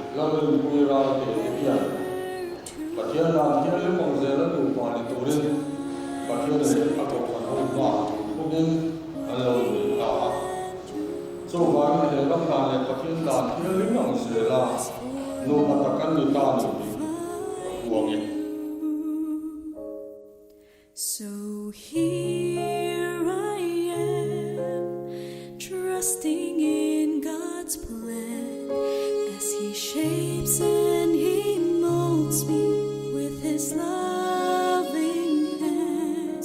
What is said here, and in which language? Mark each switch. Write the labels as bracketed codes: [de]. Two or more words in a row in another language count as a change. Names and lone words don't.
[lus] Reuben Lalmalsawma Pathian Lalhmingchhuanga Lalhruaitluanga Pathian Apuii so one Lalhmingchhuanga Lalhruaitluanga no matakan ni tani buangin. [en] So here I am, trusting in God's plan as He shapes and He molds me with His loving hands.